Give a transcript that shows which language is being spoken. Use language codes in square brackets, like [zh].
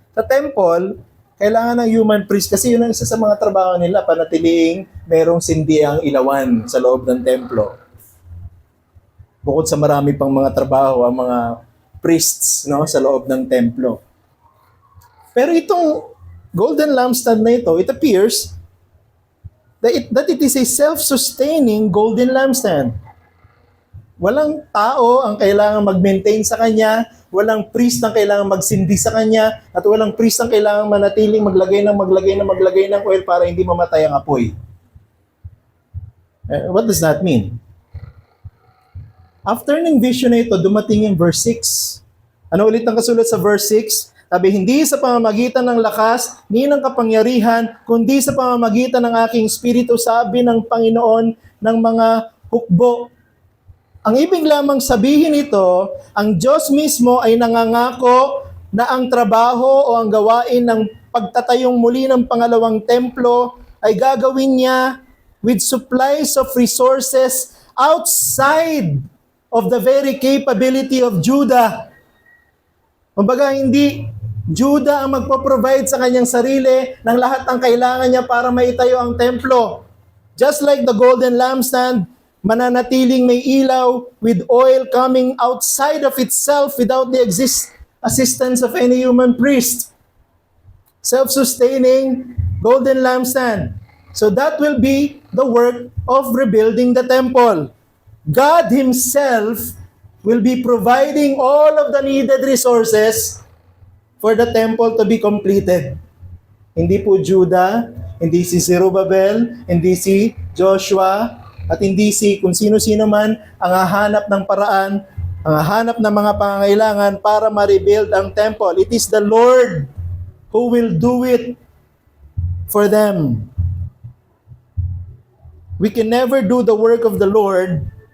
[tl] Sa temple, kailangan ng human priest kasi yun ang isa sa mga trabaho nila, panatiliing merong sindiang ilawan sa loob ng templo. Bukod sa marami pang mga trabaho ang mga priests, no, sa loob ng templo. Pero itong golden lampstand na ito, [en] it appears that it is a self-sustaining golden lampstand. [tl] Walang tao ang kailangan mag-maintain sa kanya, walang priest ang kailangan magsindi sa kanya, at walang priest ang kailangan manatiling maglagay ng oil para hindi mamatay ang apoy. [en] What does that mean? [tl] After ng vision na ito, dumating yung verse 6. Ano ulit ang kasulat sa verse 6? Sabi, hindi sa pamamagitan ng lakas, ni ng kapangyarihan, kundi sa pamamagitan ng aking espiritu, sabi ng Panginoon ng mga hukbo. Ang ibig lamang sabihin ito, ang Diyos mismo ay nangangako na ang trabaho o ang gawain ng pagtatayong muli ng pangalawang templo ay gagawin niya [en] with supplies of resources outside of the very capability of Judah. [tl] Kumbaga, hindi Judah ang magpo-provide sa kanyang sarili ng lahat ng kailangan niya para maitayo ang templo. [en] Just like the golden lampstand, [tl] mananatiling may ilaw [en] with oil coming outside of itself without the assistance of any human priest. Self-sustaining golden lampstand. So that will be the work of rebuilding the temple. God Himself will be providing all of the needed resources for the temple to be completed. [tl] Hindi po Judah, hindi si Zerubbabel, hindi si Joshua, at hindi si kung sino-sino man ang hahanap ng paraan, ang hahanap ng mga pangangailangan para ma-rebuild ang temple. [en] It is the Lord who will do it for them. We can never do the work of the Lord.